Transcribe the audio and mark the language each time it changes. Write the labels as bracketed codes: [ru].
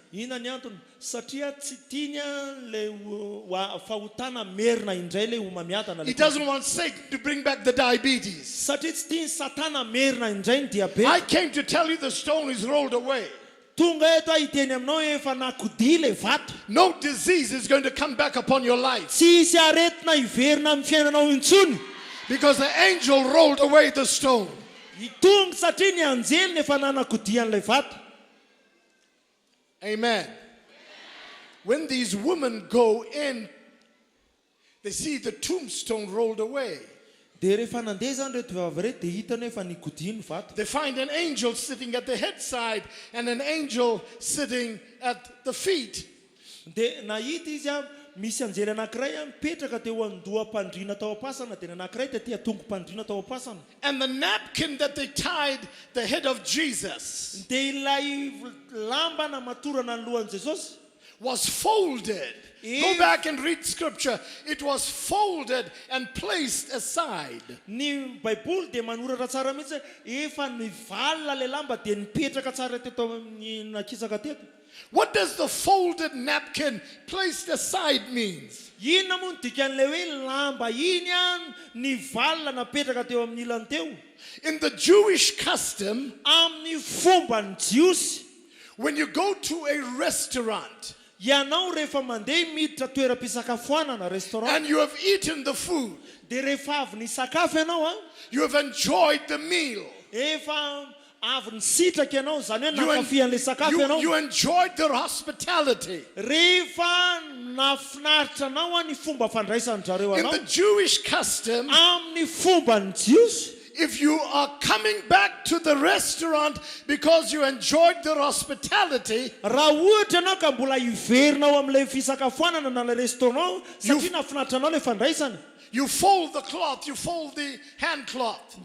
[mg] Ina ny antony? Satria tsy tiany le fahotana merina indray le homamiadana. [en] He doesn't want Satan to bring back the diabetes. [mg] Satria tsy tiany satana merina indray ny [en] I [mg] diabeta. [en] came to tell you the stone is rolled away. [mg] Tonga eto hiteny aminao efa nakodia le vato. [en] No disease is going to come back upon your life [mg] Tsy isy aretina hiverina amin'ny fiainanao intsony. [en] because the angel rolled away the stone. [mg] Tonga satria ny anjely efa nanakodia an'ilay vato. [en] Amen. When these women go in, they see the tombstone rolled away. [mg] Dia rehefa nandeha zany reto vehivavy reto dia hitany efa nikodia ny vato. [en] They find an angel sitting at the head side and an angel sitting at the feet. [mg] Dia nahita izy misy anjely anankiray mipetraka teo andoham-pandriana tao am-pasana dia anankiray tetỳ tongo-pandriana tao am-pasana. [en] And the napkin that they tied the head of Jesus [mg] Dia ilay lamba namatorana ny lohan'i Jesosy [en] was folded. Go back and read scripture. It was folded and placed aside. [mg] ny baiboly dia manoratra tsara mihitsy hoe efa nivalina le lamba dia nipetraka tsara teto amin'ny nakisaka teto. [en] What does the folded napkin placed aside means? [mg] Inona moa ny dikan'ilay hoe lamba iny nivalina napetraka teo amin'ny ilany teo? [en] In the Jewish custom, [mg] Amin'ny fomban'ny jiosy, [en] when you go to a restaurant [mg] ianao rehefa mandeha miditra toeram-pisakafoanana restaurant [en] and you have eaten the food, [mg] dia rehefa avy nisakafo ianao [en] you have enjoyed the meal, [mg] efa avy nisitraka ianao zany hoe nakafy an'ilay sakafo ianao, [en] you enjoyed their hospitality. [mg] rehefa nafinaritra anao ny fomba fandraisan'ny zareo [en] In [mg] anao [en] the Jewish custom, [mg] amin'ny fomban'ny jiosy, [en] if you are coming back to the restaurant because you enjoyed their hospitality, [mg] raha ohatra ianao ka mbola iverinao amin'ilay fisakafoanana na le restaurant satria nafinaritra anao le fandraisana, [en] you fold the cloth, you fold the hand cloth,